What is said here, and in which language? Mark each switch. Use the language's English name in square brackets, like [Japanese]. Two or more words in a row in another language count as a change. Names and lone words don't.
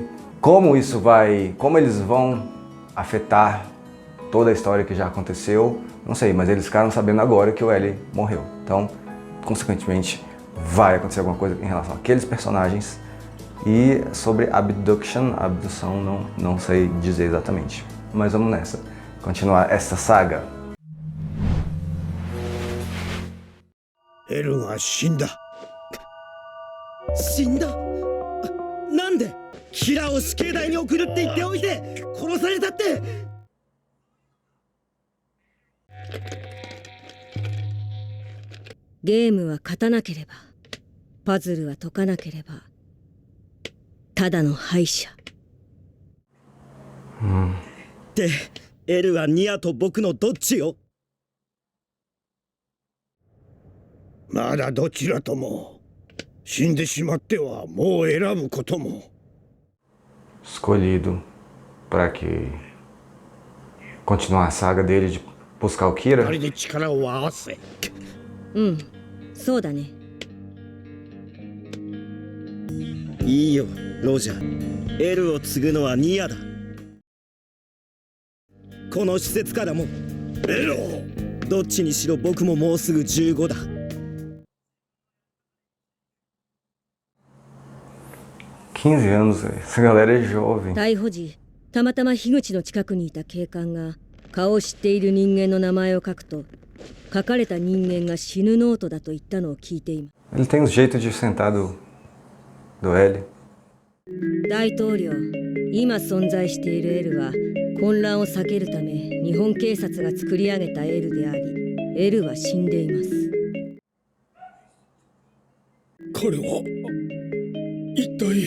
[Portuguese] Como eles vão afetar toda a história que já aconteceu, não sei, mas eles ficaram sabendo agora que o L morreu. Então, consequentemente, vai acontecer alguma coisa em relação àqueles personagens. E sobre abdução, não sei dizer exatamente. Mas vamos nessa, continuar essa saga. [Japanese] Lが死んだ。死んだ？なんで？キラーを死刑台に送るって言っておいて殺されたって。ゲームは勝たなければ、パズルは解かなければ、ただの敗者。で、L はニアと僕のどっちよ？まだどちらとも。死んでしまってはもう選ぶことも。 [Portuguese] Escolhido para que continuar a saga dele de buscar o Kira. [Japanese] 二人で力を合わせ。そうだね。いいよ、ロジャー。L を継ぐのはニアだ。この施設からも。L！どっちにしろ僕ももうすぐ15だ。 [Portuguese] 15 anos, essa galera é jovem. [Japanese] 逮捕時、たまたま樋口の近くにいた警官が顔を知っている人間の名前を書くと、書かれた人間が死ぬノートだと言ったのを聞いています。 [Portuguese] Ele tem um jeito de sentar do L. [Japanese] 大統領、今存在している L は混乱を避けるため日本警察が作り上げた L であり、L は死んでいます。彼は一体。